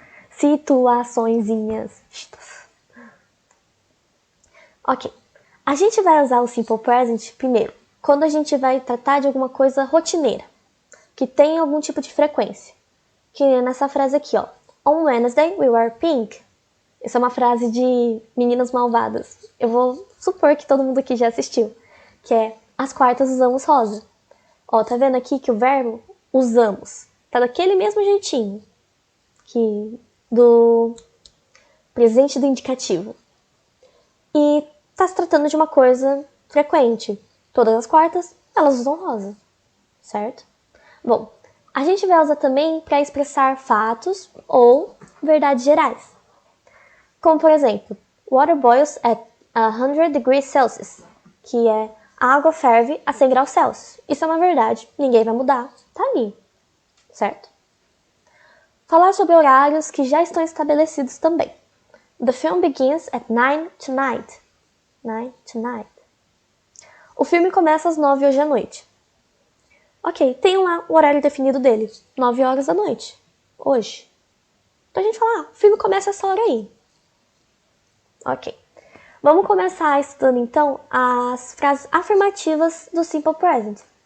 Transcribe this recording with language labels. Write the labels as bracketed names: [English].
[Portuguese] Situaçõezinhas. Ok. A gente vai usar o simple present primeiro, quando a gente vai tratar de alguma coisa rotineira, que tem algum tipo de frequência. Que é nessa frase aqui, ó. [English] On Wednesday we wear pink. [Portuguese] Essa é uma frase de Meninas Malvadas. Eu vou supor que todo mundo aqui já assistiu. Que é, às quartas usamos rosa. Ó, tá vendo aqui que o verbo usamos tá daquele mesmo jeitinho que do presente do indicativo. E tá se tratando de uma coisa frequente. Todas as quartas, elas usam rosa, certo? Bom, a gente vai usar também para expressar fatos ou verdades gerais. Como, por exemplo, [English] water boils at 100 degrees Celsius, [Portuguese] que é a água ferve a 100 graus Celsius. Isso é uma verdade, ninguém vai mudar, tá ali, certo? Falar sobre horários que já estão estabelecidos também. [English] The film begins at 9 tonight. 9 tonight. [Portuguese] O filme começa às 9 hoje à noite. Ok, tem lá o horário definido dele. 9 horas da noite. Hoje. Então a gente fala, o filme começa essa hora aí. Ok. Vamos começar estudando então as frases afirmativas do simple present.